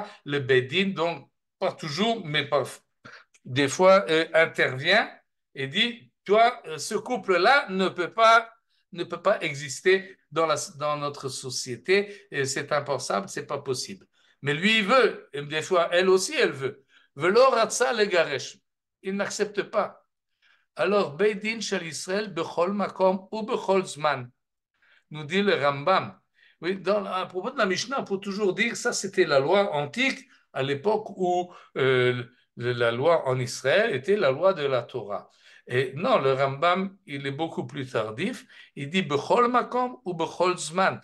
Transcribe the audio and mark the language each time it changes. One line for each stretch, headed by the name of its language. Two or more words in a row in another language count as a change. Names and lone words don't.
French: Le Beit Din, donc, pas toujours, mais des fois, intervient et dit, toi, ce couple-là ne peut pas exister dans notre société, c'est impensable, c'est pas possible. Mais lui, il veut, et des fois, elle aussi, elle veut.
Hebrew: ולא רצה לגרש.
French: Il n'accepte pas. Alors,
Hebrew: בית דין של ישראל, בכל מקום ובכל זמן,
French: nous dit le Rambam. Oui, à propos de la Mishnah, on peut toujours dire ça, c'était la loi antique à l'époque où la loi en Israël était la loi de la Torah. Et non, le Rambam, il est beaucoup plus tardif. Il dit
Hebrew: בכל מקום ובכל זמן.